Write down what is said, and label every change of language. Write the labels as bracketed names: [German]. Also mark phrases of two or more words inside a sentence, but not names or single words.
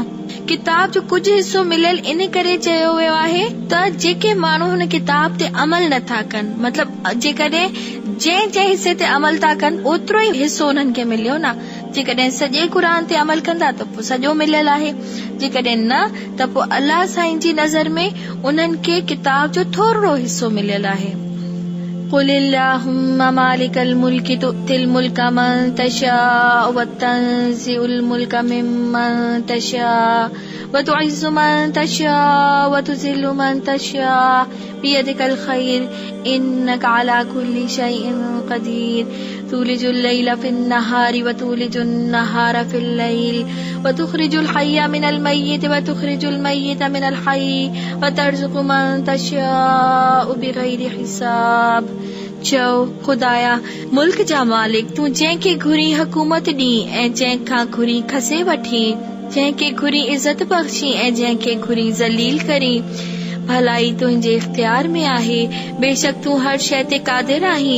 [Sindhi] किताब जो कुझु हिसो मिलियल इन करे चयो वियो आहे त जेके माण्हू हुन किताब ते अमल नथा कनि, मतलब जेकॾहिं जंहिं हिसे ते अमल था कनि ओतिरो ई हिसो उन्हनि खे मिलियो न। जेकॾहिं सॼे क़ुरान ते अमल कंदा त पोइ सॼो मिलियल आहे, जेकॾहिं न त पोइ अल्लाह साईं जी नज़र में उन्हनि खे किताब जो थोरो हिसो मिलियल आहे। [Arabic] قل اللهم مالك الملك تؤتي الملك من تشاء وتنزع الملك ممن تشاء وتعز من تشاء وتذل من تشاء بيدك الخير إنك على كل شيء قدير تولج الليل في النهار وتولج النهار في الليل وتخرج الحي من الميت وتخرج الميت من الحي وترزق من تشاء بغير حساب। [Sindhi] चओ खुदाया मुल्क जा मालिक, तूं जंहिंखे घुरी हुकूमत ॾी ऐं जंहिंखां घुरी खसे वठी, जंहिंखे घुरी इज़त बख़्शी ऐं जंहिंखे घुरी ज़लील करी। भलाई तुंहिंजे इख्तियार में आहे, बेशक तूं हर शइ ते क़ादिर आहीं।